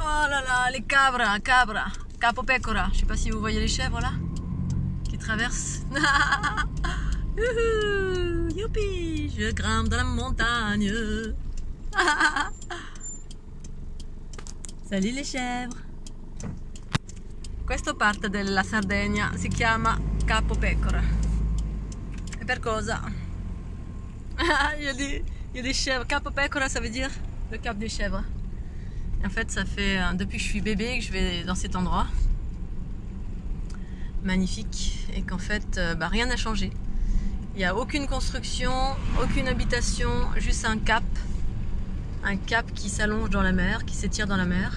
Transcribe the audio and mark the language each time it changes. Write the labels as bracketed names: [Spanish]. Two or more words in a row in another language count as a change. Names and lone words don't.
[French] là là, les cabras, capo pecora. Je sais pas si vous voyez les chèvres là, qui traversent. Youpi, je grimpe dans la montagne. Salut les chèvres. [Italian] Questa parte della Sardegna si chiama Capo Pecora. E per cosa? [French] Il y a des chèvres. Capo Pecora, ça veut dire le cap des chèvres. Et en fait, ça fait depuis que je suis bébé que je vais dans cet endroit magnifique et qu'en fait, rien n'a changé. Il n'y a aucune construction, aucune habitation, juste un cap qui s'allonge dans la mer, qui s'étire dans la mer.